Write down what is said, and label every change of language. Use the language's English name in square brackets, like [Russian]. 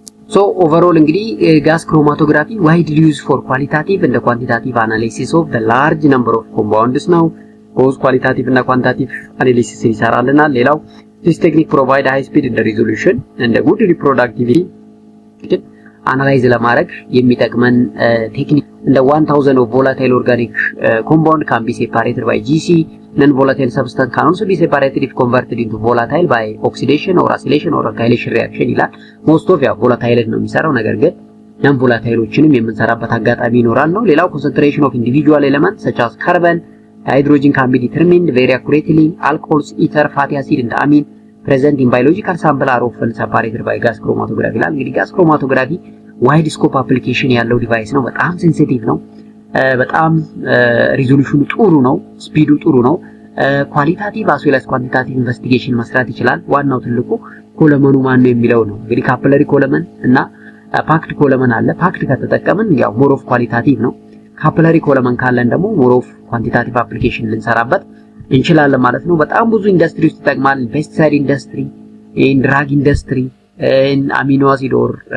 [English] ሶ ኦቨርኦል እንግዲህ ጋስ ክሮማቶግራፊ ዋይድሊ ዩዝ ፎር ኳሊታቲቭ እንደ ኳንቲታቲቭ አናላይሲስ ኦፍ ዘ ላርጅ ነምበር ኦፍ ኮምፓውንድስ ነው። ቦዝ ኳሊታቲቭ እና ኳንቲታቲቭ አናላይሲስ ይሰራልናል። ሌላው this technique provide high speed and resolution and good reproductivity [Amharic] አናላይዝ ለማድረግ የሚጠቅመን ቴክኒክ እንደ [English] 1000 of volatile organic compound can be separated by GC. non volatile substance can also be separated if converted into volatile by oxidation or acylation or alkylation reaction ይላል። most of ያ volatile ነው የሚሰራው፣ [Amharic] ነገር ግን non volatileዎችንም የምንሰራበት አጋጣሚ ይኖራል ነው። [English] ሌላው concentration of individual elements such as carbon, hydrogen can be determined very accurately. Alcohols, ether, fatty acid and amine present in biological sample are often separated by gas chromatography ይላል። [Amharic] እንግዲህ gas chromatography ዋይድ ስኮፕ አፕሊኬሽን ያለው ዲቫይስ ነው። በጣም [English] ሴንሲቲቭ ነው። በጣም [Amharic] ሪዞሉሽኑ ጥሩ ነው። ስፒዱ ጥሩ ነው። ኳሊታቲቭ አስ ዌል አስ ኳንቲታቲቭ ኢንቨስቲጌሽን መስራት ይችላል። ዋናው ትልቁ ኮለመኑ ማን ነው የሚለው ነው። እንግዲህ ካፕለሪ ኮለመን እና ፓክድ ኮለመን አለ። ፓክድ ከተጠቀምን ያው ሞር ኦፍ ኳሊታቲቭ ነው። ካፕለሪ ኮለመን ካለን ደግሞ ሞር ኦፍ ኳንቲታቲቭ አፕሊኬሽን ልንሰራበት እንችላለን ማለት ነው። በጣም ብዙ ኢንዱስትሪ ውስጥ ይጠቅማል። ፔስቲሳይድ ኢንዱስትሪ፣ ድራግ ኢንዱስትሪ፣ አሚኖ አሲድ ኦር